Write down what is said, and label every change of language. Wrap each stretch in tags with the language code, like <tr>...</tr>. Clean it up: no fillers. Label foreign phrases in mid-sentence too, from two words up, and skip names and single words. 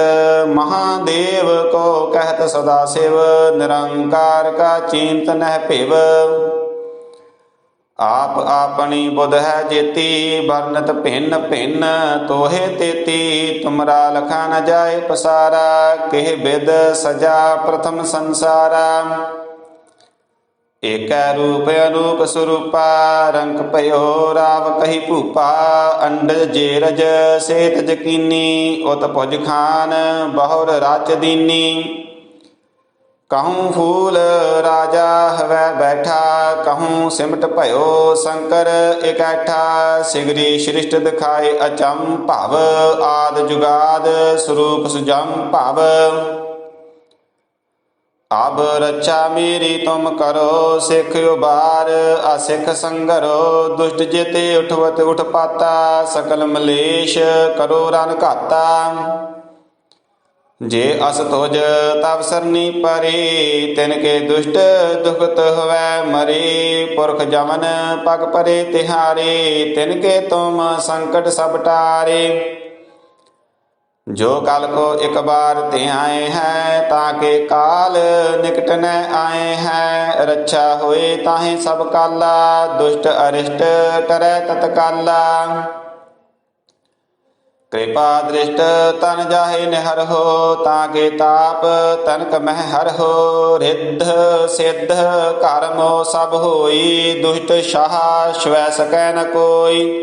<bra>महादेव को कहत सदा शिव, निरंकार का चिंत नह पिव। आप आपनी बुध है जेती, वर्णत भिन्न भिन्न तोहे तेती। तुमरा लखा न जाए पसारा, केह बिद सजा प्रथम संसारा। एकै रूप अनूप सरूपा, रंग भइओ राव कही भूपा। अंडज जेरज सेत जकीनी, उत भुज खान बहुर राच दीनी। कहूँ फूल राजा हवै बैठा, कहूँ सिमट भयो शंकर इकैठा। सिगरी सृष्ट दिखाए अचम भव, आद जुगाद स्वरूप सुजम भव। अब रक्षा मेरी तुम करो, सिख उबार असिख संगरो। दुष्ट जेते उठवत उठ पाता, सकल मलेश करो रन घाता। जे अस तुझ तब सरनी परे, तिनके दुष्ट दुखत हवै मरे। पुरख जमन पग परे तिहारे, तिनके तुम संकट सब टारे। जो कल को एक बार ते आए हैं, ताके काल निकट न आए हैं। रक्षा होए ताहे सब काला, दुष्ट अरिष्ट टरै तत्काला। कृपा दृष्ट तन जाहे निहर हो, ताके ताप तनक मह हर हो। रिद्ध सिद्ध कर्मो सब होई, दुष्ट शाह स्वै सकै न कोई।</bra>